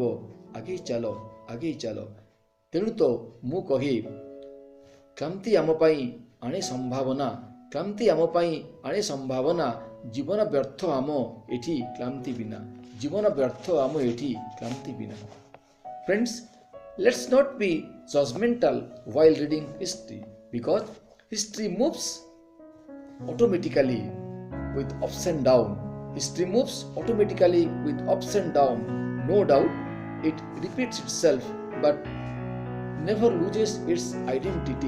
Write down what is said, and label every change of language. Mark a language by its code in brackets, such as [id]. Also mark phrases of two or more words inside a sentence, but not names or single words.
[or] ଆଗେଇ ଚାଲ, ଆଗେଇ ଚାଲ. ତେଣୁ ତ ମୁଁ କହେ, କ୍ରାନ୍ତି ଆମ ପାଇଁ ଆଣେ ସମ୍ଭାବନା. କ୍ରାନ୍ତି ଆମ ପାଇଁ ଆଣେ ସମ୍ଭାବନା. ଜୀବନ ବ୍ୟର୍ଥ ଆମ ଏଠି କ୍ଲାନ୍ତି ବିନା. ଜୀବନ ବ୍ୟର୍ଥ ଆମ ଏଠି କ୍ଲାନ୍ତି ବିନା. [en] Friends, let's not be judgmental while reading history, because history moves automatically with ups and downs. History moves automatically with ups and downs. No doubt, it repeats itself but never loses its identity.